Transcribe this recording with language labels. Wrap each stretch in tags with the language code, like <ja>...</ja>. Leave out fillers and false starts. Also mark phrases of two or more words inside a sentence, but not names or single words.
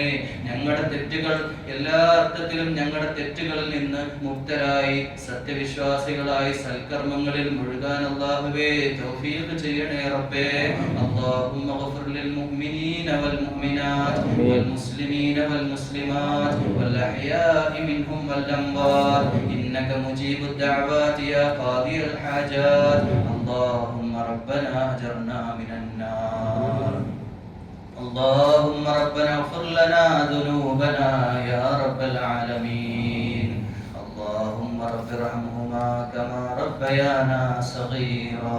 <ml>ഞങ്ങളുടെ തെറ്റുകൾ എല്ലാ അർത്ഥത്തിലും ഞങ്ങളുടെ തെറ്റുകളിൽ നിന്ന് മുക്തരായി സത്യവിശ്വാസികളായി സൽക്കർമ്മങ്ങളിൽ മുഴുകാൻ അല്ലാഹുവേ തൗഫീഖ് ചെയ്യണേ റബ്ബേ.</ml> <ar>اللهم اغفر للمؤمنين والمؤمنات والمسلمين والمسلمات الأحياء منهم والأموات إنك مجيب الدعوات يا قاضي الحاجات. اللهم ربنا أجرنا من النار. اللهم ربنا اغفر لنا ذنوبنا يا رب العالمين. اللهم رب ارحمهما كما ربيانا صغيرا.</ar>